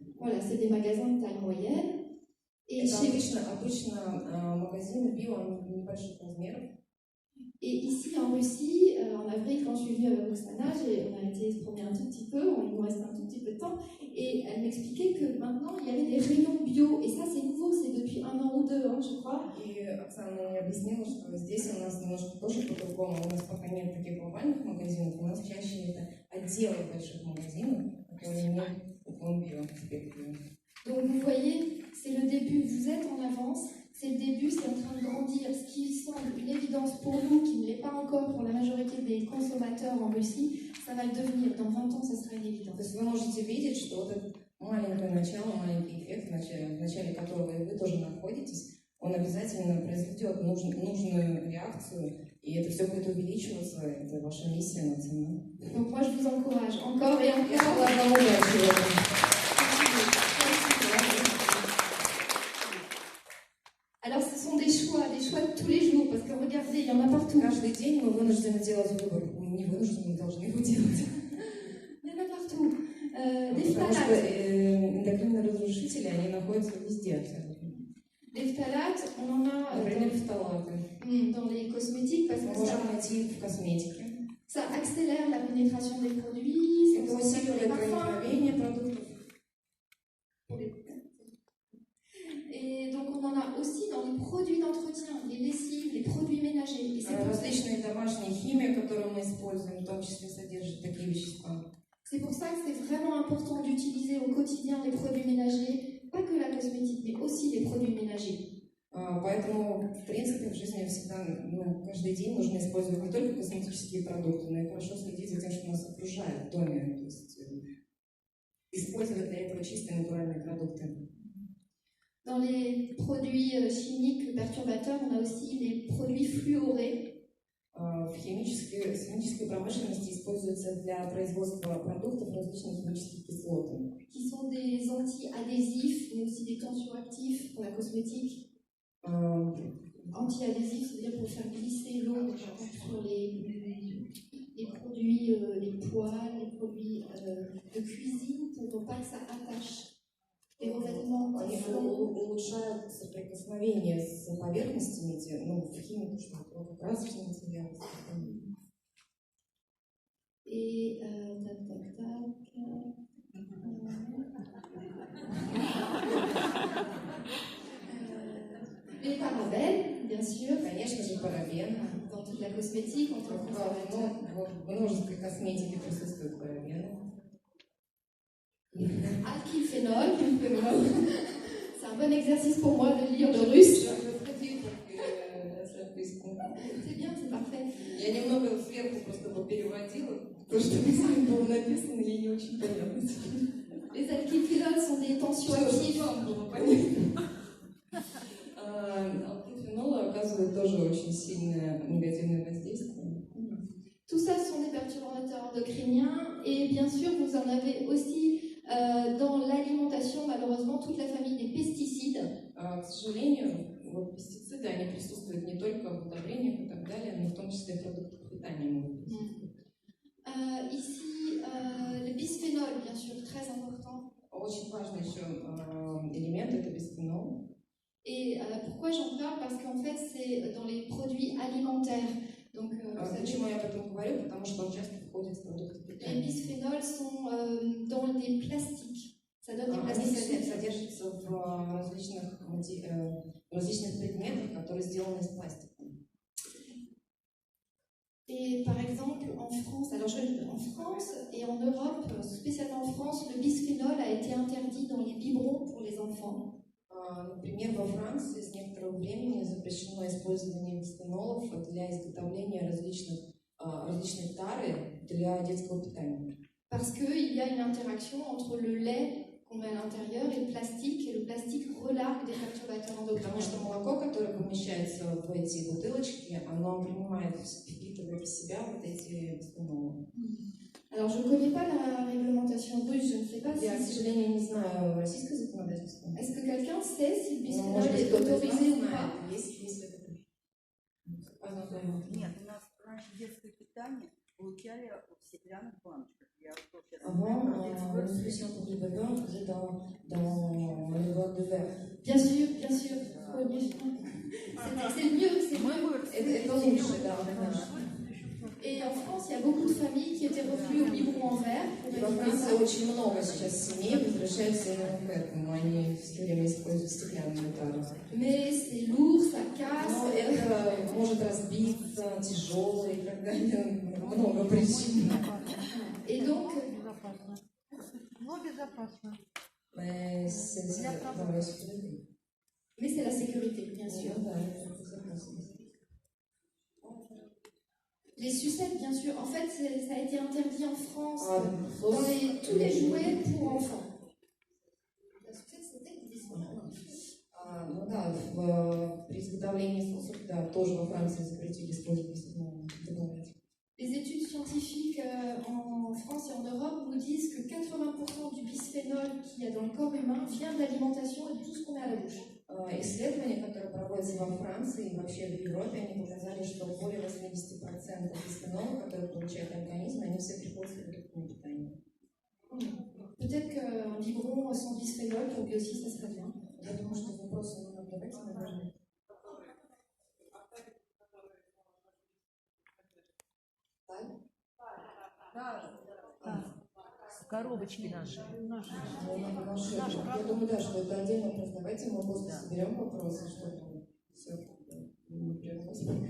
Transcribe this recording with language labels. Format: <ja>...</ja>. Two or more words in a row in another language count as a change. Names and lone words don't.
<fr>Voilà, c'est des magasins de taille moyenne.</fr> <ru>Et обычно магазины био, они небольших размеров.</ru> <fr>Et ici en Russie, en avril, quand je suis venue avec Oksana, on a été se promener un tout petit peu, il nous reste un tout petit peu de temps, et elle m'expliquait que maintenant il y avait des rayons bio, et ça c'est nouveau, c'est depuis 1 an ou 2 ans, je crois.</fr> <ru>И Оксана мне объяснила, что здесь у нас немножко тоже по-другому, у нас пока нет таких глобальных магазинов, у нас чаще это отделы больших магазинов, которые имеют уклон био.</ru> <fr>Donc vous voyez, c'est le début, vous êtes en avance, c'est le début, c'est en train de grandir. Ce qui semble une évidence pour nous, qui ne l'est pas encore pour la majorité des consommateurs en Russie, ça va le devenir. Dans 20 ans, ça sera une évidence.</fr> <ru>То есть вы можете видеть, что вот это маленькое начало, маленький эффект, в начале которого вы тоже находитесь, он обязательно произведет нужную реакцию, и это все будет увеличиваться, это ваша миссия на цену.</ru> <fr>Donc moi, je vous encourage encore et encore.</fr> <ru>Я желаю вам удачи в этом.</ru> <fr>Alors, ce sont des choix de tous les jours, parce que regardez, il y en a partout.</fr> <ru>Каждый день мы вынуждены делать выбор. Мы не вынуждены, мы должны его делать.</ru> <fr>Il y en a partout. Des</fr> <ru>Потому что</ru> <fr>phtalates.</fr> <ru>эндокринные разрушители, они находятся везде абсолютно.</ru> <fr>Les phtalates, on en a</fr> <ru>Например, фталаты.</ru> <fr>dans les cosmétiques, parce</fr> <ru>Мы</ru> <fr>que</fr> <ru>можем найти в косметике.</ru> <fr>ça accélère la pénétration des produits,</fr> <ru>Это</ru> <fr>ça accélère les</fr> <ru>усиливает</ru> <fr>parfums.</fr> <ru>проникновение продуктов.</ru> <fr>Et donc, on en a aussi dans les produits d'entretien, les lessives, les produits ménagers. Et</fr> <ru>Различные домашние химии, которые мы используем, в том числе содержат такие вещества.</ru> <fr>c'est pour ça que c'est vraiment important d'utiliser au quotidien les produits ménagers, pas que la cosmétique, mais aussi les produits ménagers.</fr> <ru>Поэтому, в принципе, в жизни всегда, каждый день нужно использовать не только косметические продукты, но и хорошо следить за тем, что нас окружает в доме. То есть использовать для этого чистые натуральные продукты.</ru> <fr>Dans les produits chimiques perturbateurs, on a aussi les produits fluorés.</fr> <ru>В химической промышленности используются для производства продуктов различные химические кислоты.</ru> <fr>Qui sont des anti-adhésifs, mais aussi des tensioactifs pour la cosmétique. Anti-adhésifs, c'est-à-dire pour faire glisser l'eau sur les produits, les poêles, les produits de cuisine, pour pas que ça attache. Les revêtements,</fr> <ru>Они улучшают соприкосновение с поверхностями, в химику, что красочные материалы.</ru> <fr>Et les parabènes, bien sûr.</fr> <ru>Конечно же, парабены.</ru> <fr>Dans toute la cosmétique, en tant que consommateur.</fr> <ru>В множестве косметики присутствуют парабены.</ru> <fr>Alkylphénol. C'est un bon exercice pour moi de lire le russe. C'est bien, c'est parfait.</fr> <ru>Я немного сверху просто переводила, потому что там было написано, я не очень понятно.</ru> <fr>Les alkylphénols sont des tensioactifs.</fr> <ru>Алкилфенолы оказывают тоже очень сильное негативное воздействие.</ru> <fr>Tout ça sont des perturbateurs endocriniens et bien sûr vous en avez aussi dans l'alimentation, malheureusement, toute la famille des pesticides.</fr> <ru>К сожалению, пестициды, они присутствуют не только в удобрениях и так далее, но в том числе в продуктах питания могут присутствовать.</ru> <fr>Ici, le bisphénol, bien sûr, très important.</fr> <ru>Очень важный еще элемент – это бисфенол.</ru> <fr>Et pourquoi j'en parle? Parce qu'en fait, c'est dans les produits alimentaires. Donc,</fr> <ru>почему я об этом говорю? Потому что он часто входит в продукты питания.</ru> <fr>Les bisphénols sont dans les plastiques. Ça donne des</fr> <ru>Они</ru> <fr>plastiques.</fr> <ru>содержатся в различных предметах, которые сделаны из пластика.</ru> <fr>Et par exemple, en France, en France et en Europe, spécialement en France, le bisphénol a été interdit dans les biberons pour les enfants.</fr> <ru>Например, во Франции с некоторого времени запрещено использование бисфенолов для изготовления различной тары для детского питания.</ru> <fr>Parce qu'il y a une interaction entre le lait qu'on met à l'intérieur et le plastique relargue des perturbateurs endocriniens.</fr> <ru>Потому что молоко, которое помещается в эти бутылочки, оно впитывает в себя вот эти бисфенолы.</ru> <fr>Alors, je ne connais pas la réglementation russe, je ne sais pas si...</fr> <ru>Я, к сожалению, не знаю российское законодательство.</ru> <fr>Est-ce que quelqu'un sait si le bisphénol est autorisé ou pas?</fr> <ru>Если это... Нет, у нас раньше детское питание получали в стеклянных баночках.</ru> <fr>Avant, la solution pour les bébés, on faisait dans les boîtes de verre. Bien sûr, bien sûr. C'est mieux, c'est mieux.</fr> <ru>Это лучше, да.</ru> <fr>Et en France, il y a beaucoup de familles qui étaient revenues au biberon en verre.</fr> <ru>Во Франции очень много сейчас семей возвращаются именно к этому. Они все время используют стеклянную тару.</ru> <fr>Mais c'est lourd, ça casse.</fr> <ru>Но это может разбиться, тяжелое и так далее. Много причин.</ru> <fr>Et Et donc,</fr> <ru>Безопасно. Но безопасно.</ru> <fr>Mais c'est dans la sécurité. mais c'est la sécurité, bien sûr.</fr> <ru>Да, это безопасность.</ru> <fr>Les sucettes, bien sûr. En fait, ça a été interdit en France</fr> <ru>А,</ru> <fr>dans tous les jouets pour enfants. La sucette, c'était médicinal.</fr> <ru>Ну да, при изготовлении соусов, да, тоже во Франции запретили использовать, добавлять.</ru> <fr>Les études scientifiques en France et en Europe nous disent que 80% du bisphénol qu'il y a dans le corps humain vient de l'alimentation et de tout ce qu'on met à la bouche.</fr> <ru>Исследования, которые проводятся во Франции и вообще в Европе, они показали, что более 80% бисфенола, которые получает организм, они все приходят с продуктами питания.</ru> <fr>Peut-être qu'un biberon sans bisphénol pour Biosi, ça serait bien.</fr> <ru>Я думаю, что вопросы надо давайте, наверное. Коробочки наши. Я думаю, да, что это отдельно вопрос. Давайте мы после соберем вопросы, чтобы все не прервалось.</ru>